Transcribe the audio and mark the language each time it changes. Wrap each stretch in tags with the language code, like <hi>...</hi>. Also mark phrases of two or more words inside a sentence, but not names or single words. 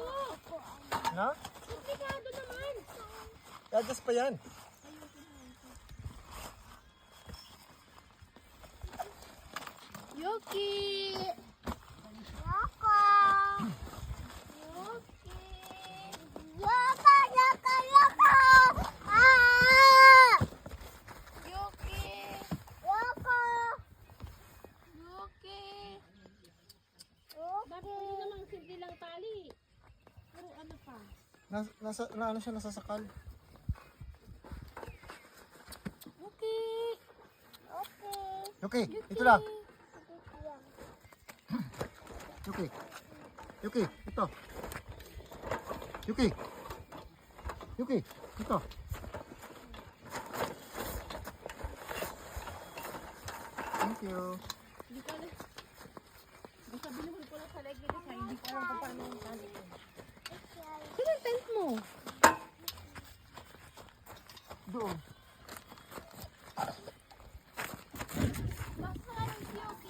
<tl>Na? Komplikado naman. Gagas pa yan. Yuki! Yoko! Yuki! Yoko! Yoko! Yoko! Ah! Yuki! Yoko! Yuki! Bakit Yuki! hindi naman simple lang tali? Pero ano pa? Ano siya nasasakal? Yuki! Okay. Okay, ito lang. Yan. Yuki. Yuki, ito. Yuki. Yuki, ito.</tl> <en>Thank you.</en> <tl>Hindi ko alam. Basta binuhol ko lang sa leg nito sa hindi ko alam kung paano yung tali ko. Sino yung tent mo? Doon. Basta lang si Yuki.</tl>